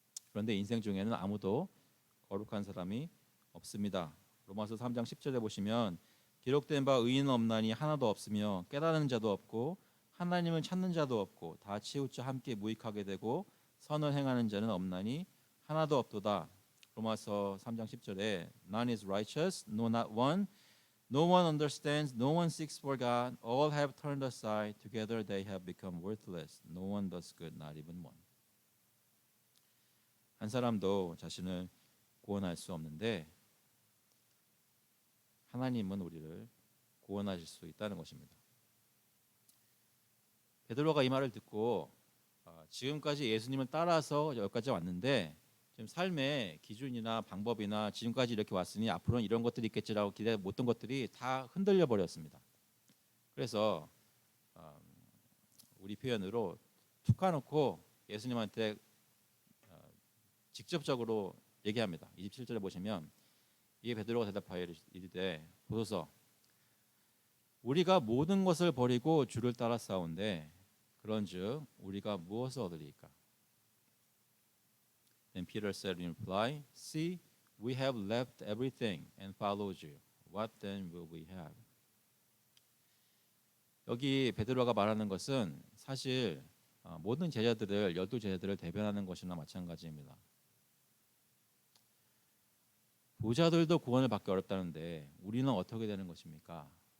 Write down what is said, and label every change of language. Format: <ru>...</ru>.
<ko>그런데 인생 중에는 아무도 거룩한 사람이 없습니다. 로마서 3장 10절에 보시면 기록된 바 의인은 없나니 하나도 없으며 깨닫는 자도 없고 하나님을 찾는 자도 없고 다 치우쳐 함께 무익하게 되고 선을 행하는 자는 없나니 하나도 없도다. 로마서 3장 10절에</ko> <en>None is righteous, no not one. No one understands, no one seeks for God. All have turned aside, together they have become worthless. No one does good, not even one.</en> <ko>한 사람도 자신을 구원할 수 없는데 하나님은 우리를 구원하실 수 있다는 것입니다. 베드로가 이 말을 듣고 지금까지 예수님을 따라서 여기까지 왔는데 지금 삶의 기준이나 방법이나 지금까지 이렇게 왔으니 앞으로는 이런 것들이 있겠지라고 기대 못했던 것들이 다 흔들려 버렸습니다. 그래서 우리 표현으로 툭 까놓고 예수님한테 직접적으로 얘기합니다. 27절에 보시면 이에 베드로가 대답하여 이르되 보소서 우리가 모든 것을 버리고 주를 따라 싸운데 그런즉 우리가 무엇을 얻으리이까? Then Peter said in reply, See, we have left everything and followed you. What then will we have? 여기 베드로가 말하는 것은 사실 모든 제자들을 12제자들을 대변하는 것이나 마찬가지입니다. 부자들도 구원을 받기 어렵다는데 우리는 어떻게 되는 것입니까?</ko>